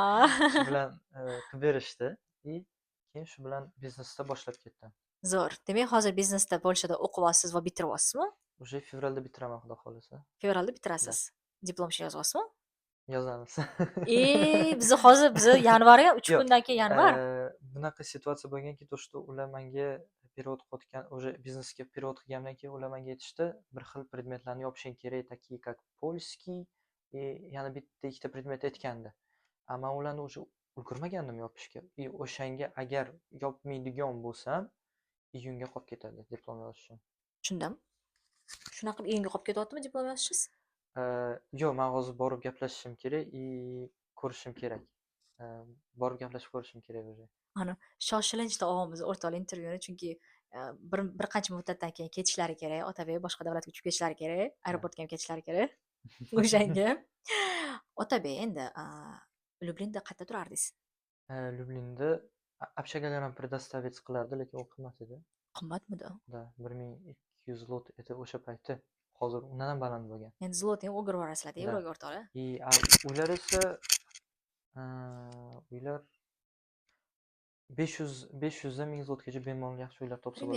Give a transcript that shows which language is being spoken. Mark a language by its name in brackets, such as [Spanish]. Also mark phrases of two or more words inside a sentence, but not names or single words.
[Uzbek] Shu bilan qilib berishdi. Keyin shu bilan biznesda boshlab ketdim. Zo'r. Demak, hozir biznesda Polshada o'qiyapsiz va bitiryapsizmi? Уже fevralda bitiraman, xudo xohlasa. Fevralda bitirasiz. Diplom ish yozyapsizmi? Yozamiz. Bizni yanvar ham 3 Yo'q, kundan keyin yanvar. bunaqa situatsiya bo'lganki, [Russian] то что [Uzbek] ular menga перевод qilayotgan, уже biznesga перевод qilgandan keyin ular menga aytishdi, bir xil predmetlarni yopishing kerak, [Russian] такие как польский, [Uzbek] yana bitta ikkita predmet aytgandi. Men ularni уже ulgurmagandim yopishga. O'shanga agar yopmaydigan bo'lsam, iyunga qolib ketadi diplom yozishim. Tushundim. Shunaqa qilib iyunga qolib ketyaptimi diplom yozishingiz? Yo'q, men hozir borib gaplashishim kerak, ko'rishim kerak. Borib gaplashib ko'rishim kerak уже. Ana shoshilinchda olamiz o'rtoqlik intervyuni, chunki bir qancha muddatdan keyin ketishlari kerak. Otabek boshqa davlatga uchib ketishlari kerak, aeroportga ham ketishlari kerak. O'shanga. Otabek, endi Lyublinda qayerda turardingiz? Lyublinda общагаlarni предоставить qilardi, lekin u qimmat edi. Qimmatmidi? Da, 1200 zlot edi o'sha payti. Hozir undan ham baland bo'lgan. Endi zlotni o'girib yuborasizlar-da yevroga o'rtoqlar. Uylar esa uylar 500 dan 1000 zlotgacha bemalol yaxshi uylar topsa bo'ladi.